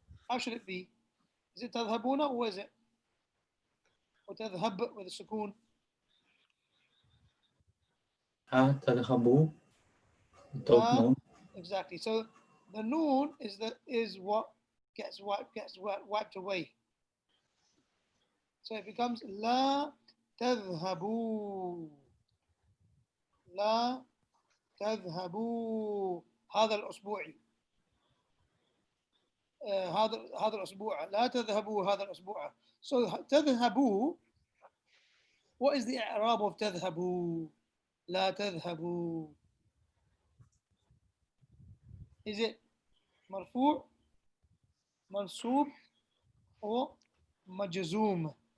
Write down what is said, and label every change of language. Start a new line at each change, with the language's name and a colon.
English: How should it be? Is it tadhhabuna or is it? Or tadhhab with a sukoon? تذهبوا. Without noon. Exactly. So the noon is what gets wiped away. So it becomes la
Arabic: تذهبوا لا تذهبوا هذا الأسبوع هذا الأسبوع لا تذهبوا هذا الأسبوع.
English: So تذهبوا, what is the i'rab of تذهبوا?
Arabic: لا تذهبوا.
English: Is it مرفوع, منصوب, or مجزوم?